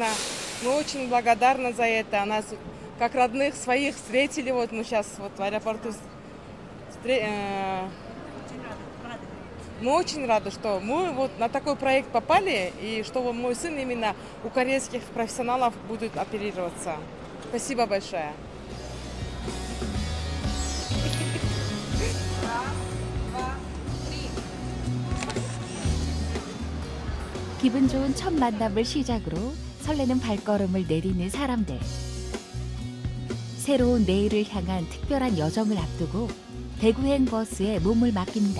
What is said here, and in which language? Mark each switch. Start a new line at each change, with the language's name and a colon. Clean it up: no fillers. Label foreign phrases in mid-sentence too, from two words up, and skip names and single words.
Russian: Мы очень благодарны за это. Нас как родных своих встретили. Вот мы сейчас вот в аэропорту. Мы очень рады, что мы вот на такой проект попали, и что мой сын именно у корейских профессионалов будет оперироваться. Спасибо большое.
Korean: 기분 좋은 첫 만남을 시작으로 설레는 발걸음을 내디는 사람들. 새로운 내일을 향한 특별한 여정을 앞두고 대구행 버스에 몸을 맡깁니다.